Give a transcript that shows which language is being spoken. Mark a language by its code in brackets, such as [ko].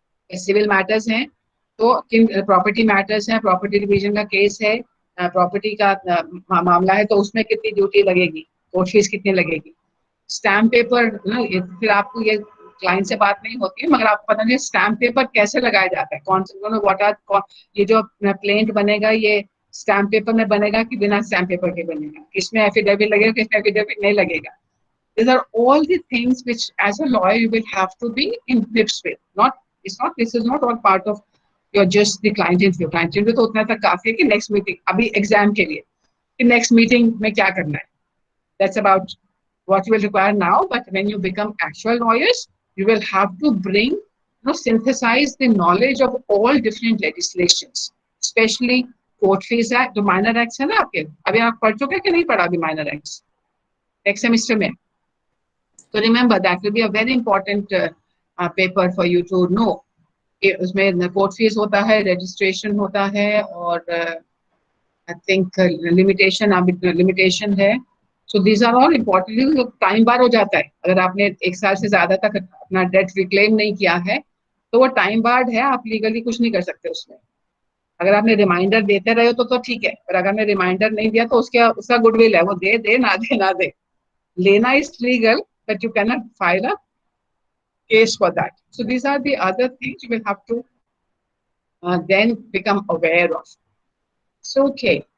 [hi] Civil matters हैं तो किन प्रॉपर्टी मैटर्स हैं, प्रॉपर्टी डिवीजन का केस है, प्रॉपर्टी का मामला है तो उसमें कितनी ड्यूटी लगेगी, कोर्ट फीस कितनी लगेगी। स्टैम्प पेपर फिर आपको ये क्लाइंट से बात नहीं होती है, मगर आपको पता नहीं स्टैम्प पेपर कैसे लगाया जाता है, कौन से व्हाट आर, ये जो प्लेंट बनेगा ये स्टैम्प पेपर में बनेगा कि बिना स्टैम्प पेपर के बनेगा, किसमें एफिडेविट लगेगा, किसमें एफिडेविट नहीं लगेगा। [en] These are all the things which as a lawyer you will have to be in grips with. This is not all part of your just the client interview. [hi] Client interview तो उतना तक काफी है कि next meeting, अभी exam के लिए कि next meeting में क्या करना है, [en] that's about what you will require now. But when you become actual lawyers, you will have to bring, synthesize the knowledge of all different legislations, especially court fees act, [hi] जो minor acts है ना आपके, अभी आप पढ़ चुके कि नहीं पढ़ा अभी minor acts next semester में? [en] So remember that will be a very important paper for you to know. [hi] उसमें कोर्ट फीस होता है, रजिस्ट्रेशन होता है, और आई थिंक लिमिटेशन है। [en] So these are all important. [hi] Time बार हो जाता है, अगर आपने 1 साल से ज्यादा तक अपना डेट रिक्लेम नहीं किया है तो वो टाइम बार्ड है, आप लीगली कुछ नहीं कर सकते उसमें। अगर आपने रिमाइंडर देते रहे हो तो ठीक है, पर अगर आपने रिमाइंडर नहीं दिया तो उसका गुडविल है, वो दे ना दे। लेना is legal, [en] but you cannot file a case for that. So these are the other things you will have to then become aware of. So, okay.